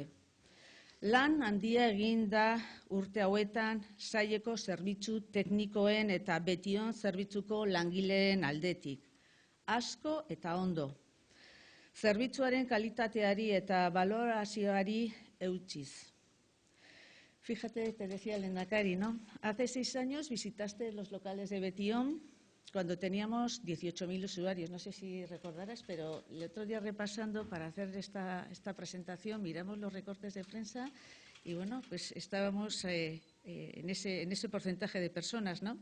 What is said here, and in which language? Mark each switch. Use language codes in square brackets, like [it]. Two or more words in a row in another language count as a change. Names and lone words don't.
[eu] Lan handia egin da urte hauetan saileko zerbitzu teknikoen eta Betion zerbitzuko langileen aldetik. Asko eta ondo. Zerbitzuaren kalitateari eta valorazioari eutsiz. [es] Fíjate, te decía el lehendakari, ¿no? Hace 6 años visitaste los locales de Betion cuando teníamos 18.000 usuarios. No sé si recordarás, pero el otro día repasando para hacer esta presentación miramos los recortes de prensa y, bueno, pues estábamos en ese porcentaje de personas, ¿no?